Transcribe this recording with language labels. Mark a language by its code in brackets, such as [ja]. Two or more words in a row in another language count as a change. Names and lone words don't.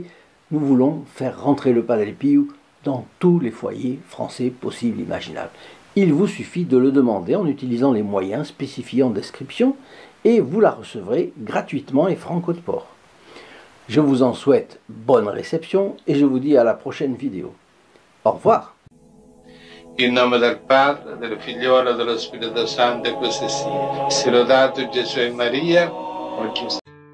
[fr] Nous voulons faire rentrer le Padre Pio dans tous les foyers français possibles, imaginables. Il vous suffit de le demander en utilisant les moyens spécifiés en description et vous la recevrez gratuitement et franco de port. Je vous en souhaite bonne réception et je vous dis à la prochaine vidéo. Au revoir. [it] In nome del Padre, del Figliolo e dello Spirito Santo, e così sia. Sia lodato Gesù e Maria.